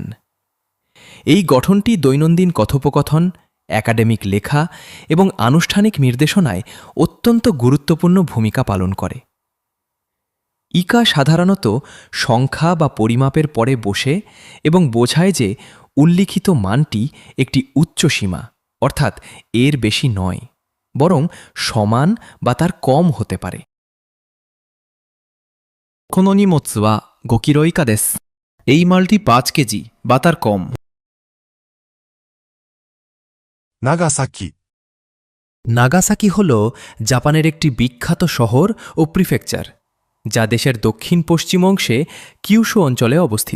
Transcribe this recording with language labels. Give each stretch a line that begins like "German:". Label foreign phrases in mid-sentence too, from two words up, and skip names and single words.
Bangla: এই গঠনটি দৈনন্দিন কথোপকথন, একাডেমিক লেখা এবং আনুষ্ঠানিক নির্দেশনায় অত্যন্ত গুরুত্বপূর্ণ ভূমিকা পালন করে। ইকা সাধারণত সংখ্যা বা পরিমাপের পরে বসে এবং বোঝায় যে উল্লিখিত মানটি একটি উচ্চ সীমা, অর্থাৎ এর বেশি নয়, বরং সমান বা তার কম হতে পারে।
Japanese: この荷物は5キロ以下です。
Bangla: এই মালটি 5 কেজি বা তার কম।
Japanese: 長崎。
Bangla: নাগাসাকি হল জাপানের একটি বিখ্যাত শহর ও প্রিফেকচার যা দেশের দক্ষিণ পশ্চিম অংশে কিউশু অঞ্চলে অবস্থিত।